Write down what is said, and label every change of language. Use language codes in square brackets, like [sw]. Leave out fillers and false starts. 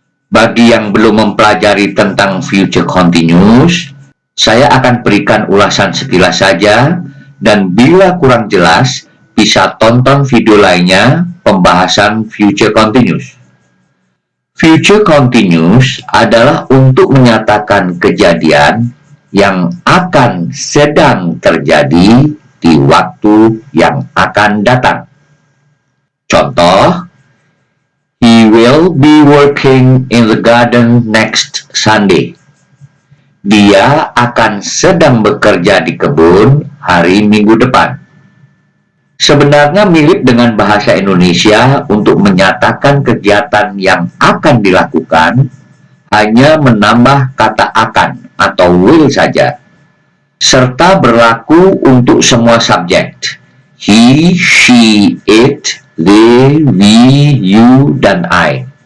[id] Bagi yang belum mempelajari tentang future continuous, saya akan berikan ulasan sekilas saja, dan bila kurang jelas, bisa tonton video lainnya pembahasan future continuous. Future continuous adalah untuk menyatakan kejadian yang akan sedang terjadi di waktu yang akan datang. [en] Contoh, he will be working in the garden next Sunday. [id] Dia akan sedang bekerja di kebun hari Minggu depan. Sebenarnya mirip dengan bahasa Indonesia untuk menyatakan kegiatan yang akan dilakukan, hanya menambah kata akan atau will saja, serta berlaku untuk semua subjek, he, she, it, they, we, you, dan I.